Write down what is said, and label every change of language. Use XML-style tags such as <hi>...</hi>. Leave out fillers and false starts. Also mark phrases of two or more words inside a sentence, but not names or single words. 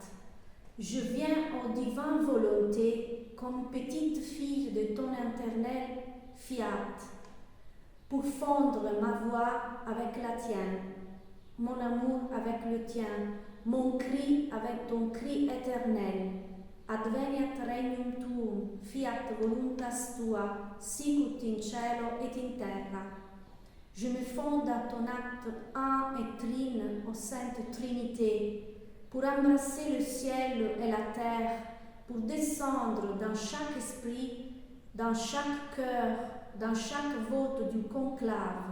<fr>Je viens en divine volonté comme petite fille de ton éternel fiat, pour fondre ma voix avec la tienne, mon amour avec le tien, mon cri avec ton cri éternel.</fr> <la>Adveniat regnum tuum, fiat voluntas tua, sicut in cielo et in terra.</la> <fr>Je me fonde à ton acte un et trine, ô Sainte Trinité, pour embrasser le ciel et la terre, pour descendre dans chaque esprit, dans chaque cœur, dans chaque vote du conclave.</fr>